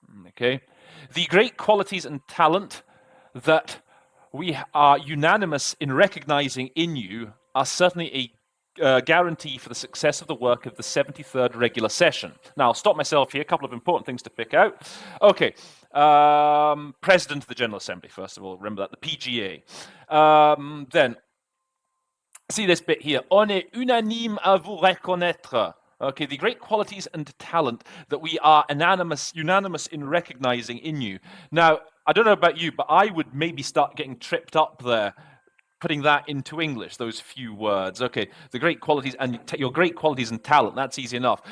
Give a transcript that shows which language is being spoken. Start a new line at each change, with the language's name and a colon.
English: Okay, the great qualities and talent that we are unanimous in recognizing in you are certainly a guarantee for the success of the work of the 73rd regular session. Now, I'll stop myself here. A couple of important things to pick out. Okay, President of the General Assembly, first of all, remember that, the PGA. Then, see this bit here.
French: On est unanime à vous reconnaître.
English: Okay, the great qualities and talent that we are unanimous in recognizing in you. Now, I don't know about you, but I would maybe start getting tripped up there, putting that into English, those few words. Okay, the great qualities and your great qualities and talent, that's easy enough.